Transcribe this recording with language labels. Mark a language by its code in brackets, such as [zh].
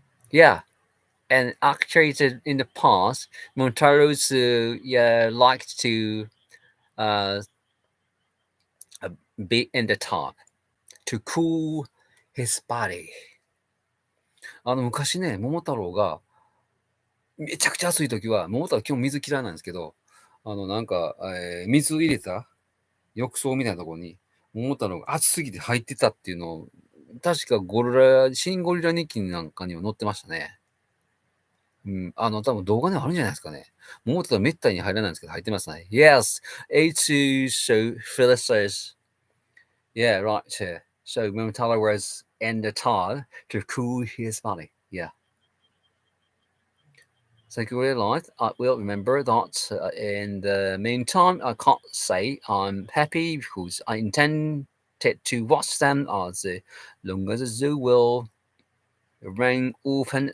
[en] Yeah. And actually, in the past, Montaro's liked to be in the top to cool his body. [ja] 昔ね、桃太郎がめちゃくちゃ暑い時は、桃太郎基本水嫌いなんですけど、なんか、水入れた浴槽みたいなところに、桃太郎が暑すぎて入ってたっていうのを、確か新ゴリラ日記なんかには載ってましたね。多分動画にはあるんじゃないですかね。桃太郎めったに入らないんですけど、入ってますね。 [en] Yes, A2 so Phyllis says, yeah, right here. So Momotaro was in the tub to cool his body. Yeah. Thank you very much. I will remember that in the meantime, I can't say I'm happy because I intended to watch them as long as the zoo will remain open.